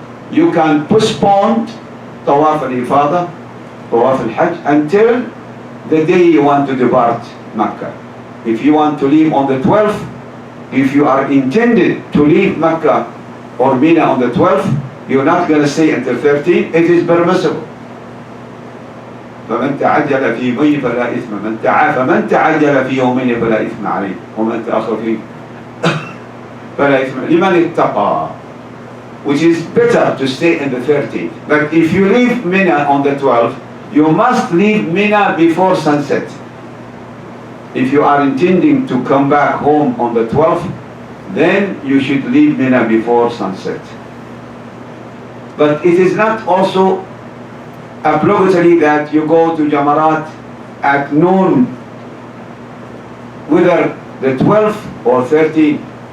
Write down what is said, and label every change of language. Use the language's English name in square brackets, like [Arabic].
[English] You can postpone Tawaf al-Ifadah, Tawaf al-Hajj, until the day you want to depart Mecca. If you want to leave on the 12th, if you are intended to leave Mecca or Mina on the 12th, you're not going to stay until 13th, it is permissible. [Arabic] فمن تعجل في يومين فلا إثم فمن تعجل في يومين فلا إثم عليه ومن تأخر فيه فلا إثم لمن اتقى, [English] which is better to stay in the 13th. But if you leave Mina on the 12th, you must leave Mina before sunset. If you are intending to come back home on the 12th, then you should leave Mina before sunset. But it is not also obligatory that you go to Jamarat at noon, whether the 12th or 13th.